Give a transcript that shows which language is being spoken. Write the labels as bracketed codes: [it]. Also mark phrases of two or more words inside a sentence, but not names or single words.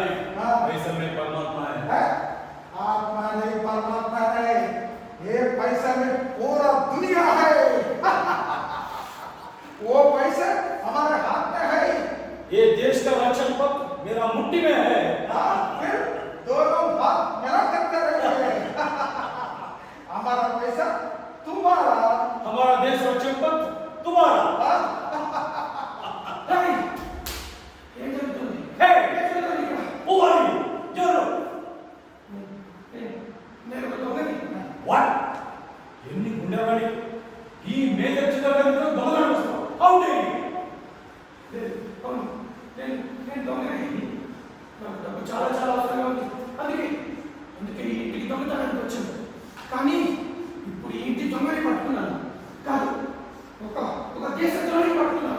[hi] हाँ। पैसा में परमात्मा है। आत्मा नहीं परमात्मा है, ये पैसा में पूरा दुनिया है। वो पैसा हमारे हाथ में है। ये देश का रक्षण पत्र मेरा मुट्ठी में है। फिर दोनों हाथ मिला कर करेंगे। हमारा पैसा तुम्हारा, हमारा देश रक्षण पत्र तुम्हारा। [te] ఏం జరుగుతుంది? [en] Hey, [te] ఏం జరుగుతుంది ఇక్కడ? [en] who are you? Joro. [te] నేను ఒక దొంగని. [en] What? [te] ఎన్ని గుండెవాడి ఈ మేజర్ చంద్రకాంత్ దొంగలు వస్తావు? [en] How dare you? [te] అవును, నేను దొంగని. నాకు డబ్బు చాలా చాలా అవసరంగా ఉంది. అందుకే ఈ ఇంటికి దొంగతనానికి వచ్చాను. కానీ ఇప్పుడు ఈ ఇంటి దొంగని పట్టుకున్నాను కాదు, ఒక దేశద్రోహిని పట్టుకున్నాను.